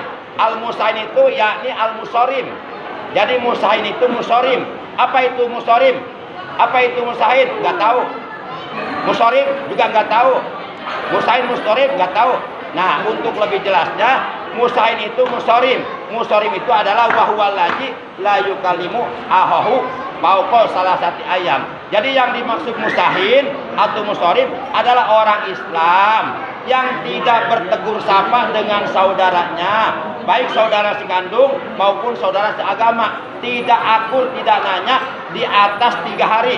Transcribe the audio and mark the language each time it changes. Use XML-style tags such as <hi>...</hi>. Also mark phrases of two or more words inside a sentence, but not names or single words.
<id>Al-musahin itu yakni al-musorim. Jadi musahin itu musorim. Apa itu musorim? Apa itu musahin? Nggak tahu. Musorim juga nggak tahu. Musahin musorim nggak tahu. Nah, untuk lebih jelasnya, musahin itu musorim. Musorim itu adalah</id> <ar>وهو الذي لا يكلم أخاه فوق ثلاثة أيام.</ar> <id>Jadi yang dimaksud musahin atau musorim adalah orang Islam yang tidak bertegur sapa dengan saudaranya, baik saudara sekandung maupun saudara seagama, tidak akur, tidak nanya di atas 3 hari.</id>